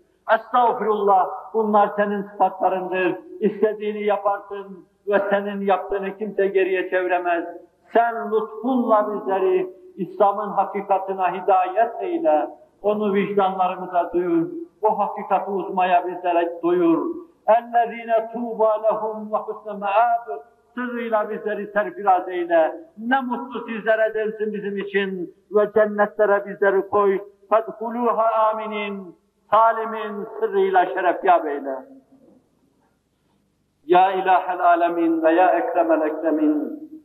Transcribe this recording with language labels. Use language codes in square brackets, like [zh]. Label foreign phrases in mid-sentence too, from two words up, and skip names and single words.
[tr] Estağfirullah, bunlar senin sıfatlarındır. İstediğini yaparsın ve senin yaptığını kimse geriye çeviremez. Sen lütfunla bizleri İslam'ın hakikatine hidayet eyle. Onu vicdanlarımıza duyur. O hakikati uzmaya bizlere duyur. [ar] اَلَّذ۪ينَ تُوبَى لَهُمْ وَحُسْنَ مَعَابٍ [tr] Sırrıyla bizleri serfiraz eyle. Ne mutlu sizlere densin bizim için ve cennetlere bizleri koy. [ar] فَدْخُلُوهَا aminin. [tr] Salimin sırrıyla şerefyab eyle. [ar] يا إله العالمين [tr] ve [ar] يا أكرم الأكرمين.